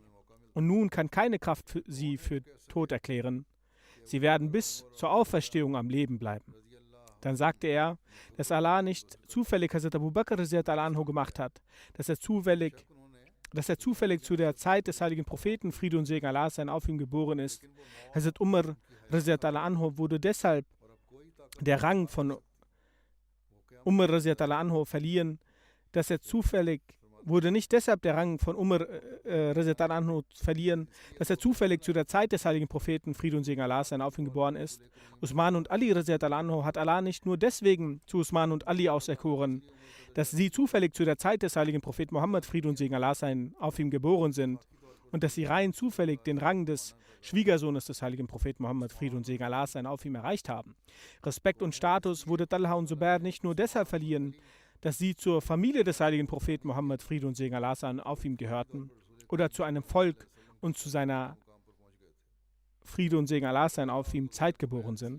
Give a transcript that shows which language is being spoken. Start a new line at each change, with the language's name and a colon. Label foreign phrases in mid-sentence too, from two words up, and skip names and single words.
German: Und nun kann keine Kraft sie für tot erklären. Sie werden bis zur Auferstehung am Leben bleiben. Dann sagte er, dass Allah nicht zufällig Hazrat Abu Bakr
Arabic: رضي الله عنه
German: gemacht hat, dass er zufällig zu der Zeit des heiligen Propheten, Friede und Segen Allah sein auf ihm geboren ist. Hazrat Umar
Arabic: رضي الله عنه
German: wurde deshalb der Rang von Umar
Arabic: رضي الله عنه
German: verliehen, dass er zufällig wurde nicht deshalb der Rang von Umar
Arabic: رضي الله عنه
German: verliehen, dass er zufällig zu der Zeit des heiligen Propheten, Friede und Segen Allah sein auf ihm geboren ist. Usman und Ali
Arabic: رضي الله عنه
German: hat Allah nicht nur deswegen zu Usman und Ali auserkoren, dass sie zufällig zu der Zeit des heiligen Propheten Mohammed, Friede und Segen Allah sein auf ihm geboren sind und dass sie rein zufällig den Rang des Schwiegersohnes des heiligen Propheten Mohammed, Friede und Segen Allah sein auf ihm erreicht haben. Respekt und Status wurde Talha und Zubair nicht nur deshalb verliehen, dass sie zur Familie des heiligen Propheten Mohammed, Friede und Segen Allah sein auf ihm gehörten oder zu einem Volk und zu seiner Friede und Segen Allah sein auf ihm Zeit geboren sind.